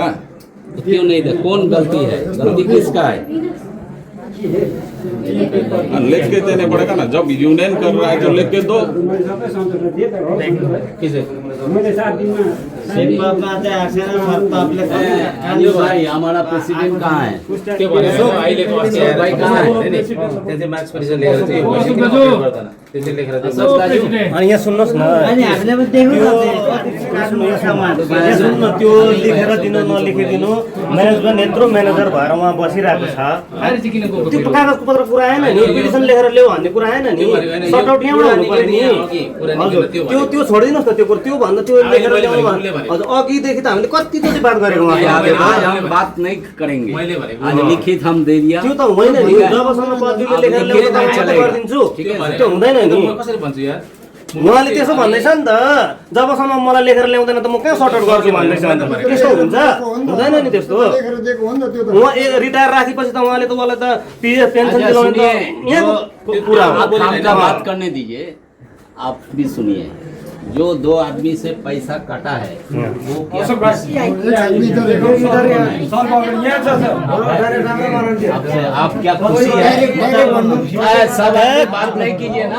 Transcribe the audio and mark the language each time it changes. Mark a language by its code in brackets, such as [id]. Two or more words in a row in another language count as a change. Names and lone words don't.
[hi] तो क्यों नहीं दे? कौन गलती है? गलती किसका है? लिख के देने पड़ेगा ना, जब यूनियन कर रहा है तो लिख के दो। किसे? [ne] मैले 7 दिन में [hi] अंजू भाई हमारा प्रेसिडेंट कहाँ है? [ne] त्यो भनेको अहिलेको [hi] अशोक भाई कहाँ है? [ne] त्यहाँ चाहिँ मार्क्स परिचय लेखेर चाहिँ त्यसले लेखेर चाहिँ अशोक दाजु, अनि यहाँ सुन्नुहोस् न, सुन्नु त्यो लेखेर दिनु नलेखिदिनु, म्यानेजमेन्ट यत्रो म्यानेजर भएर उहाँ बसिरहेको छ, त्यो कागज पत्र कुरा आएन नि, पिटिसन लेखेर ल्याऊ भन्ने कुरा आएन नि, [en] sort out [ne] यहाँबाट हुनु पर्यो नि। हजुर, त्यो छोडिदिनुहोस् न, त्यो कुरा त्यो भन्दा त्यो लेखेर ल्याउनु हजुर। अघिदेखि त हामीले कतिचोटि बात गरेको [hi] आज हम बात नहीं करेंगे, आज लिखित हम दे दिया। [ne] त्यो त होइन नि, जबसम्म पदवीले लेखेर ल्याउनु त म त गरिदिन्छु, त्यो हुँदैन नि। कसरी भन्छु यार? उहाँले त्यसो भन्दैछ नि त, जबसम्म मलाई लेखेर ल्याउँदैन त म कहाँ [en] sort out [ne] गर्छु भन्दैछ नि त। त्यस्तो हुन्छ? हुँदैन नि त्यस्तो। लेखेर दिएको हो नि त त्यो त। उहाँ रिटायर राखेपछि त उहाँले त मलाई त [en] PF pension [ne] दिलाउने त यहाँको कुरा हो। [hi] आप काम का बात करने दीजिए, आप भी सुनिए। जो 2 आदमी से पैसा काटा है वो क्या एक आदमी इधर है, आपसे आप क्या खुशी है? सब बात नहीं कीजिए ना।